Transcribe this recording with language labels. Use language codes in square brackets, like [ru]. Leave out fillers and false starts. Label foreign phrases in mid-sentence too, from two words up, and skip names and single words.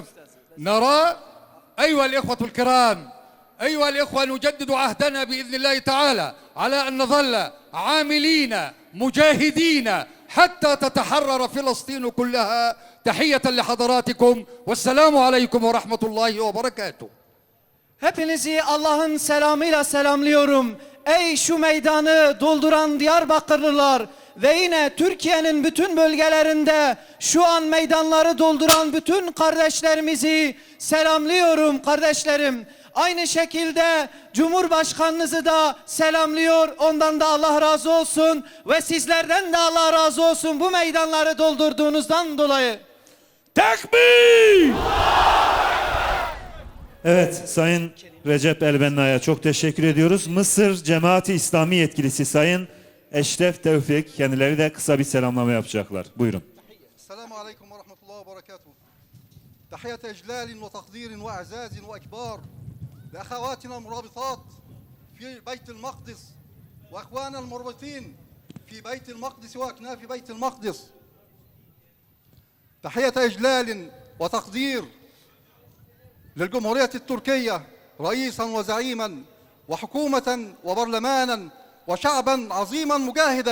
[ar] نرى أيها الإخوة الكرام، أيها الإخوة، نجدد عهدنا بإذن الله تعالى على أن نظل عاملين مجاهدين حتى تتحرر فلسطين كلها. تحية لحضراتكم والسلام عليكم ورحمة الله وبركاته. [tr] Hepinizi Allah'ın selamıyla selamlıyorum. Ey şu meydanı dolduran Diyarbakırlılar ve yine Türkiye'nin bütün bölgelerinde şu an meydanları dolduran bütün kardeşlerimizi selamlıyorum kardeşlerim. Aynı şekilde Cumhurbaşkanınızı da selamlıyor. Ondan da Allah razı olsun ve sizlerden de Allah razı olsun bu meydanları doldurduğunuzdan dolayı. Tekbir! Evet, Sayın Recep El-Benna'ya çok teşekkür ediyoruz. Mısır Cemaati İslami yetkilisi Sayın Eşref Tevfik, kendileri de kısa bir selamlama yapacaklar. Buyurun. [ar] السلام عليكم ورحمة الله وبركاته. تحية إجلال وتقدير وإعزاز وإكبار لأخواتنا المرابطات في بيت المقدس وأخواننا المربطين في بيت المقدس وأكناف بيت المقدس. تحية إجلال وتقدير للجمهورية التركية رئيسا وزعيما وحكومة وبرلمانا وشعبا عظيما مجاهدا.